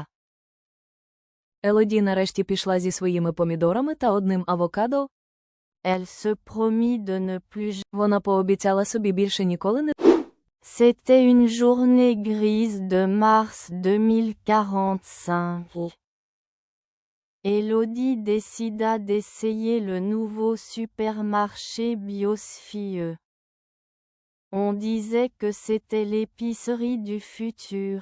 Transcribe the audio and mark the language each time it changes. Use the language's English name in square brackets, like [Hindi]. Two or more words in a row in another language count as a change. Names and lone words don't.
[Ukrainian] Елоді нарешті пішла зі своїми помідорами та одним авокадо. [French] Elle se promit de ne plus. [Ukrainian] Вона пообіцяла собі більше ніколи не... [French] C'était une journée grise de mars 2045. Élodie décida d'essayer le nouveau supermarché Biosphie. On disait que c'était l'épicerie du futur.